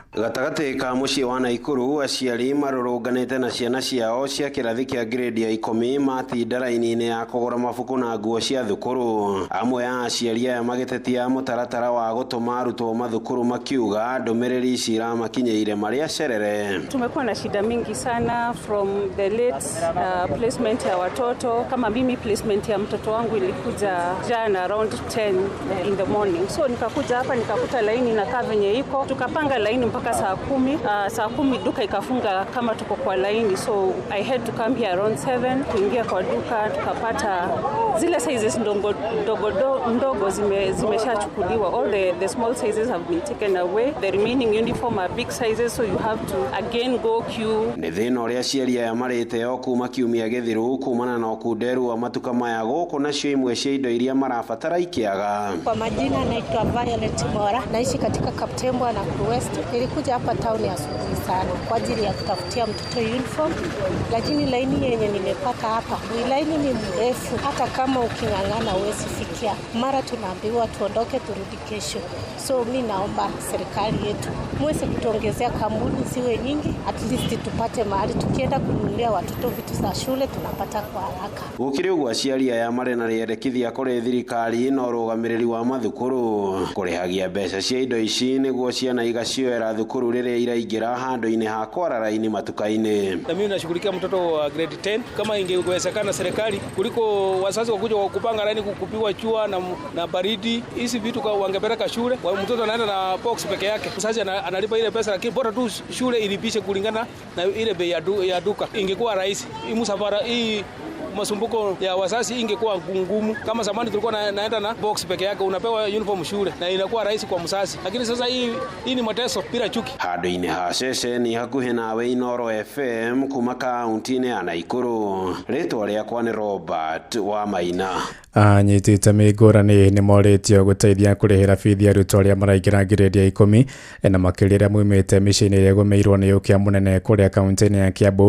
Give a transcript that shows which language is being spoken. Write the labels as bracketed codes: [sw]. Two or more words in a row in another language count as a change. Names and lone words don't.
[ki] Gatagatĩ ka mũciĩ wa Naikuru, aciari marũrũnganĩte na ciana ciao cia kĩrathi kĩa grade ya 10 matinda raini-inĩ ya kũgũra mabuku na nguo cia thukuru. Amwe ya aciari aya magĩtetia mũtaratara wa gũtũma arutwo mathukuru makiuga ndũmĩrĩri ici iramakinyĩire marĩ acerere. [sw] Tumekuwa na shida mingi sana [en] from the late placement [sw] ya watoto. Kama mimi placement ya mtoto wangu ilikuja jana [en] around 10 in the morning. [sw] So nikakuja hapa nikakuta laini na venye iko, tukapanga laini mpaka saa 10. Saa 10 duka ikafunga kama tuko kwa laini, [en] so I had to come here around 7 [sw] kuingia kwa duka. Tukapata zile sizes ndogo zimeshachukuliwa. [en] All the small sizes have been taken away. The remaining uniform are big sizes, so you have to again go queue. [ki] Nĩ thĩna ũrĩa aciari aya marĩte o kuma kiumia gĩthiru kumana na ũkunderu wa matuka maya gũkũ, nacio imwe cia indo iria marabatara ikĩaga. [sw] Kwa majina naitwa Violet Mora, naishi katika Kaptembwa na West. Nilikuja hapa town ya asubuhi sana kwa ajili ya kutafutia mtoto uniform, lakini laini yenye nimepata hapa ni laini ni mrefu, hata kama ukingangana huwezi fikia. Mara tunaambiwa tuondoke turudi kesho. So mimi naomba serikali yetu muweze kutuongezea kampuni ziwe nyingi, [en] at least [sw] tupate mahali tukienda kununulia watoto vitu za shule tunapata kwa haraka. [ki] Gũkĩrĩ ũguo aciari aya marĩ na rĩendekithia kũrĩ thirikari na ũrũgamĩrĩri wa mathukuru kũrĩhagia mbeca cia indo ici nĩguo ciana igacioera thukuru rĩrĩa iraingĩra handũ-inĩ ha kwara raini matuka-inĩ. [sw] Na mimi nashughulikia mtoto wa grade 10. Kama ingewezekana serikali kuliko wazazi wakuja kupanga laini kupigwa chua na baridi, hizi vitu kwa wangepeleka shule. Mtoto anaenda na box peke yake, mzazi analipa ile pesa, lakini bora tu shule ilipishe kulingana na ile bei ya duka. Ingekuwa rahisi hii msafara hii masumbuko ya wazazi ingekuwa ngumu. Kama zamani tulikuwa naenda na box peke yake, unapewa uniform shule na inakuwa rahisi kwa mzazi, lakini sasa hii ni mateso bila chuki. [ki] Handũ-inĩ ha ceceni hakuhĩ nawe Inooro FM kuma kaunti-inĩ ya Naikuru, rĩtwa rĩakwa nĩ Robert Wamaina. Anyitĩte mĩngũrani nĩ morĩtio gũteithia kũrĩhĩra bithi arutwo arĩa maraingĩra grade ya 10 na makĩria arĩa moimĩte mĩciĩ-inĩ ĩrĩa ĩgũmĩirwo nĩ ũkĩa mũnene kũrĩa kaunti-inĩ ya Kiambu.